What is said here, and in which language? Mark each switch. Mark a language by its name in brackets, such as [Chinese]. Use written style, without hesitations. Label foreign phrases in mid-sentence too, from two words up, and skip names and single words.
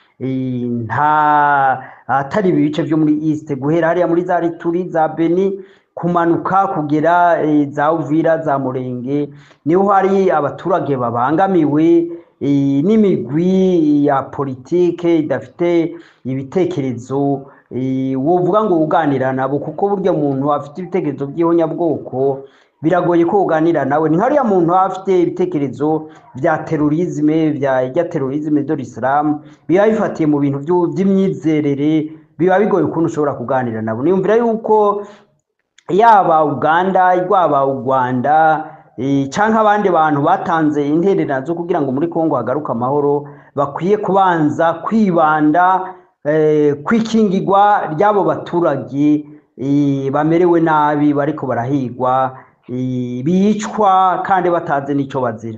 [Rundi] nta atari ibice byo muri East guhera hariya muri za Rituri, za Beni kumanuka kugera za Uvira, za Murenge, niho hari abaturage babangamiwe n'imigwi ya politike idafite ibitekerezo wovuga ngo uganira nabo, kuko burya muntu afite ibitekerezo by'ihonyabwoko biragoye ko uganira nawe. Ni hariya muntu afite ibitekerezo bya terorisme, bya terorisme [French] de l'Islam, [Rundi] biba bifatiye mu bintu by'imyizerere, biba bigoye ukuntu ushobora kuganira nabo. Niyumvira yuko yaba Uganda, yaba u Rwanda canke abandi bantu batanze intererano zo kugira ngo muri Kongo hagaruka amahoro, bakwiye kubanza kwibanda kwikingirwa ry'abo baturage bamerewe nabi, bariko barahigwa, bicwa kandi batazi n'ico bazira.